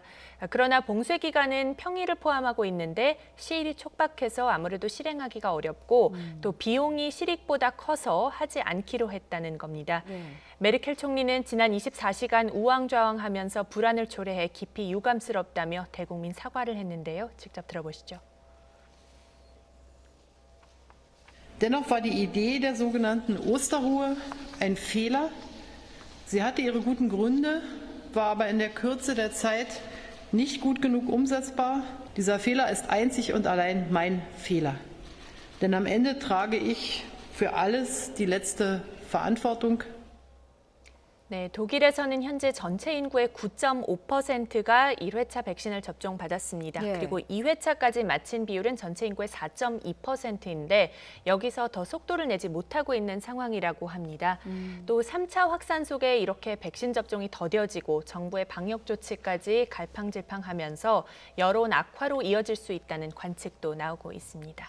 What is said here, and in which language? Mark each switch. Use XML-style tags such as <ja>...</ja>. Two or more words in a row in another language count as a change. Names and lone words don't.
<ko>그러나 봉쇄 기간은 평일을 포함하고 있는데 시일이 촉박해서 아무래도 실행하기가 어렵고 또 비용이 실익보다 커서 하지 않기로 했다는 겁니다. 네. 메르켈 총리는 지난 24시간 우왕좌왕하면서 불안을 초래해 깊이 유감스럽다며 대국민 사과를 했는데요. 직접 들어보시죠.</ko> <de>Dennoch war die Idee der sogenannten Osterruhe ein Fehler. Sie hatte ihre guten Gründe, war aber in der Kürze der Zeit nicht gut genug umsetzbar. Dieser Fehler ist einzig und allein mein Fehler. Denn am Ende trage ich für alles die letzte Verantwortung.</de> <ko>네, 독일에서는 현재 전체 인구의 9.5%가 1회차 백신을 접종받았습니다. 예. 그리고 2회차까지 마친 비율은 전체 인구의 4.2%인데 여기서 더 속도를 내지 못하고 있는 상황이라고 합니다. 또 3차 확산 속에 이렇게 백신 접종이 더뎌지고 정부의 방역 조치까지 갈팡질팡하면서 여론 악화로 이어질 수 있다는 관측도 나오고 있습니다.</ko>